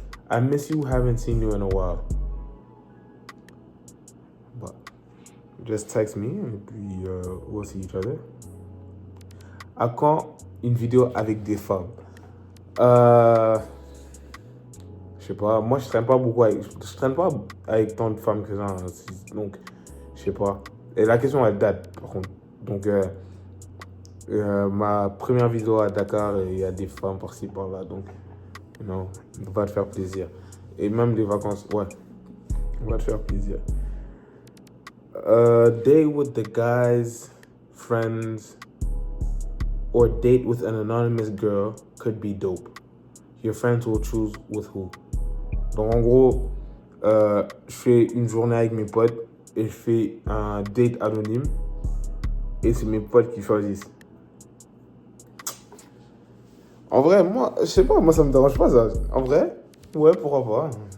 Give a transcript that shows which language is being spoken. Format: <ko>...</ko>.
<en>I miss you, haven't seen you in a while. But just text me and</en> <fr>puis</fr> <en>we'll see each other.</en> <fr>À quand une vidéo avec des femmes? Je sais pas, moi je traîne pas avec tant de femmes que ça, hein. Donc je sais pas. Et la question elle date par contre. Donc ma première vidéo à Dakar, il y a des femmes par-ci par-là, donc non, on va te faire plaisir. Et même les vacances, ouais, on va te faire plaisir.</fr> <en>Date with the guys, friends, or date with an anonymous girl could be dope. Your friends will choose with who.</en> <fr>Donc en gros, je fais une journée avec mes potes et je fais un date anonyme et c'est mes potes qui choisissent. En vrai, moi, je sais pas, moi ça me dérange pas ça. En vrai, ouais, pourquoi pas.</fr>